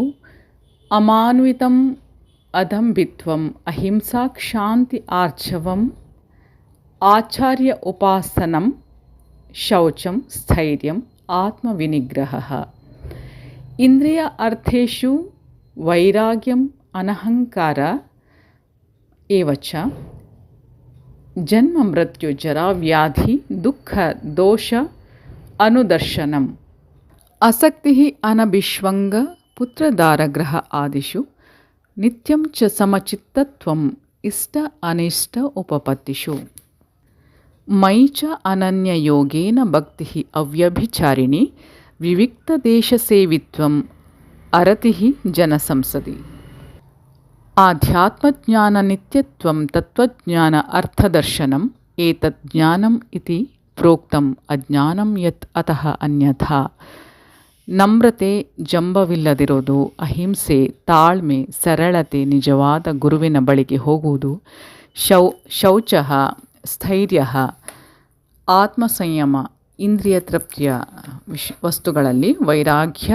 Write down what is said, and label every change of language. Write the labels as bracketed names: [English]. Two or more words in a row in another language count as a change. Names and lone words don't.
[Sanskrit] ಅಮಾನ್ವಿತಂ ಅದಂಭಿತ್ವಂ ಅಹಿಂಸಾ ಕ್ಷಾಂತಿ ಆರ್ಜವಂ ಆಚಾರ್ಯ ಉಪಾಸನಂ ಶೌಚಂ ಸ್ಥೈರ್ಯಂ ಆತ್ಮವಿನಿಗ್ರಹಃ. ಇಂದ್ರಿಯ ಅರ್ಥೇಷು ವೈರಾಗ್ಯಂ ಅನಹಂಕಾರ ಏವ ಚ ಜನ್ಮ ಮೃತ್ಯು ಜರಾ ವ್ಯಾಧಿ ದುಃಖ ದೋಷ ಅನುದರ್ಶನಂ ಆಸಕ್ತಿ ಅನಭಿಷ್ವಂಗ ಪುತ್ರದಾರಗ್ರಹ ಆದಿಷು ನಿತ್ಯಂ ಚ ಸಮಚಿತ್ತತ್ವಂ ಇಷ್ಟ ಅನಿಷ್ಟ ಉಪಪತ್ತಿಷು ಮಯಿ ಚ ಅನನ್ಯ ಯೋಗೇನ ಭಕ್ತಿ ಅವ್ಯಭಿಚಾರಿಣಿ ವಿವಿಕ್ತದೇಶಸೇವಿತ್ವಂ ಅರತಿಃ ಜನಸಂಸದಿ. ಆಧ್ಯಾತ್ಮಜ್ಞಾನ ನಿತ್ಯತ್ವಂ ತತ್ವಜ್ಞಾನ ಅರ್ಥದರ್ಶನಂ ಏತತ್ ಜ್ಞಾನಂ ಇತಿ ಪ್ರೋಕ್ತಂ ಅಜ್ಞಾನಂ ಯತ್ ಅತಃ ಅನ್ಯಥಾ. [Kannada] ನಮ್ರತೆ, ಜಂಬವಿಲ್ಲದಿರೋದು, ಅಹಿಂಸೆ, ತಾಳ್ಮೆ, ಸರಳತೆ, ನಿಜವಾದ ಗುರುವಿನ ಬಳಿಗೆ ಹೋಗುವುದು, ಶೌಚಃ, ಸ್ಥೈರ್ಯಃ, ಆತ್ಮಸಂಯಮ, ಇಂದ್ರಿಯ ತೃಪ್ತಿಯ ವಸ್ತುಗಳಲ್ಲಿ ವೈರಾಗ್ಯ,